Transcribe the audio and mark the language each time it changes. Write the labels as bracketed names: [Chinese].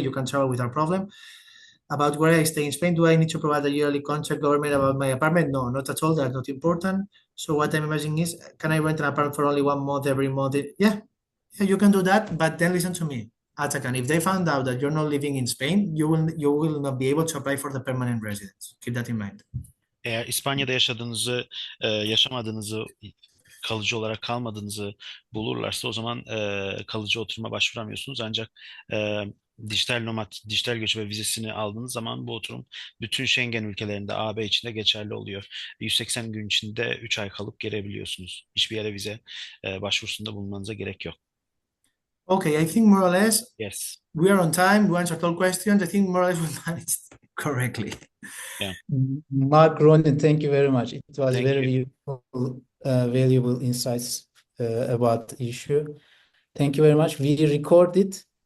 [English] You can travel without problem. About where I stay in Spain, do I need to provide a yearly contract government about my apartment? No, not at all. That's not important. So what I'm imagining is, can I rent an apartment for only 1 month every month? Yeah, you can do that. But then listen to me, Atakan. If they found out that you're not living in Spain, you will not be able to apply for the permanent residence. Keep that in mind. [Turkish] Eğer İspanya'da yaşamadığınızı, kalıcı olarak kalmadığınızı bulurlarsa o zaman kalıcı oturuma başvuramıyorsunuz. Ancak dijital nomad, dijital göçebe vizesini aldığınız zaman bu oturum bütün Schengen ülkelerinde AB içinde geçerli oluyor. 180 gün içinde 3 ay kalıp gelebiliyorsunuz. Hiçbir yere vize başvurusunda bulunmanıza gerek yok. [English] Okay, I think more or less Yes. we are on time. We answered all questions. I think more or less we managed correctly. Yeah. Mark, Ronnie, thank you very much. It was Thank very you. useful, valuable insights about the issue. Thank you very much. We record it.